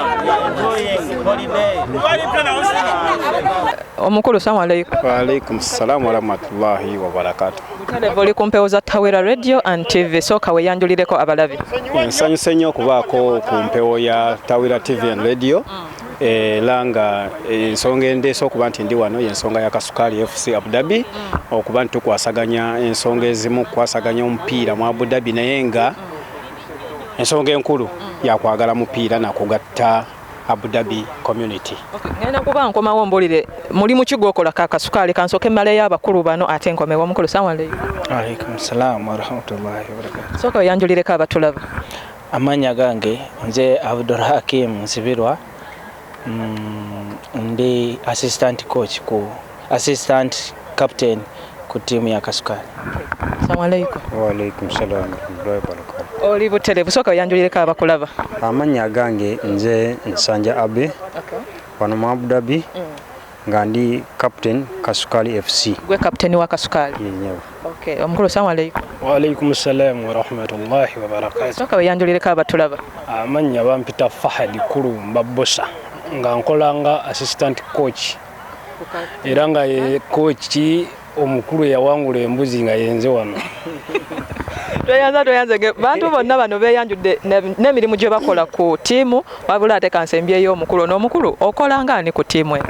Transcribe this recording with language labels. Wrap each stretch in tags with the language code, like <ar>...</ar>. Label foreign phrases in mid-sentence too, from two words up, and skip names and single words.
<en>We are enjoying holiday.</en> <lg>Omukulu</lg> <ar>سلام عليكم. وعليكم السلام ورحمة الله وبركاته.</ar> <lg>Mutale oli kumpewo za Tawera</lg> <en>Radio and TV</en> <lg>soka weyanjulireko abalabi. Nsanyuse nnyo okubaako ku mpewo ya Tawera</lg> <en>TV and Radio.</en> <lg>Langa ensonga endeese okuba nti ndi wano y'ensonga ya Kasukaali FC Abu Dhabi okuba nti tukwasaganya ensonga ezimu kukwasaganya omupiira mu Abu Dhabi naye nga ensonga enkulu yakwagala mupiira nakugatta Abu Dhabi community. Ngenda kuba nkomawo mbulire muli mu kigo okola ka Kasukaali kansoke mmaleyo abakulu bano ate nkomewo omukulu</lg> <ar>سلام عليكم. وعليكم السلام ورحمة الله وبركاته.</ar> <lg>Soka weyanjulireko abatulaba. Amanya gange nze Abdul Hakim Nsibirwa. Ndi</lg> <en>assistant coach assistant captain</en> <lg>ku timu ya Kasukaali.</lg> <ar>السلام عليكم. وعليكم السلام وبركاته.</ar> <lg>Oli buterevu soka weyanjulireko abakulaba. Amanya gange nze Nsanja Abe. Okay. Wano mu Abu Dhabi. Nga ndi captain Kasukaali FC. Gwe captain wa Kasukaali. Yenyewe. Okay, omukulu</lg> <ar>السلام عليكم. وعليكم السلام ورحمة الله وبركاته.</ar> <lg>Soka weyanjulireko abatulaba. Amanya bampita Fahadi Kulumba Bosa nga nkolanga</lg> <en>assistant coach</en> <lg>era nga ye coach omukulu yawangula embuzi nga yenze wano. Tweyanze bantu bonna bano beeyanjudde n'emirimu gye bakola ku ttiimu wabula ate kansembyeyo omukulu n'omukulu okola ngani ku ttiimu eno?</lg>